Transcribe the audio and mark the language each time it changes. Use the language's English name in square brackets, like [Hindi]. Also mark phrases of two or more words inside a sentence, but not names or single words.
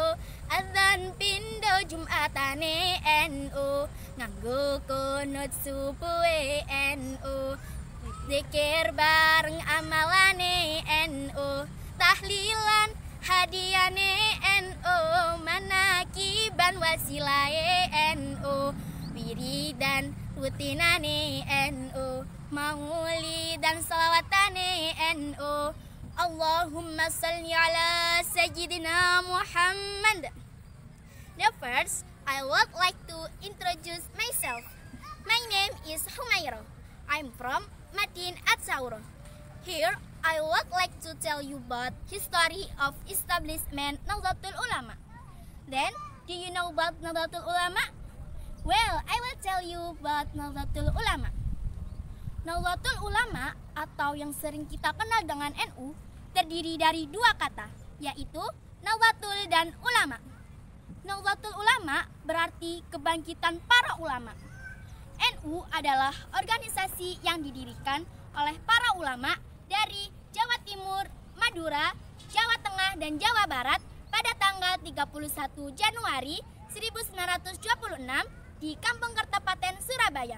[Javanese] adzan pindo Jumatane NU, nganggo kunut subuhe NU, zikir bareng amalane NU, tahlilan hadiane NU, manakiban wasilae NU, wiridan rutinane NU, maulidan salawatane NU. [Arabic] اللهم صل على سيدنا محمد. [English] Now first, I would like to introduce myself. My name is Humaira. I'm from Madin At-Sauro. Here, I would like to tell you about history of establishment Nahdlatul Ulama. Then, do you know about Nahdlatul Ulama? Well, I will tell you about Nahdlatul Ulama. [Indonesian] Nahdlatul Ulama atau yang sering kita kenal dengan NU terdiri dari dua kata, yaitu Nahdlatul dan Ulama. Nahdlatul Ulama berarti kebangkitan para ulama. NU adalah organisasi yang didirikan oleh para ulama dari Jawa Timur, Madura, Jawa Tengah, dan Jawa Barat pada tanggal 31 Januari 1926 di Kampung Kertapaten, Surabaya.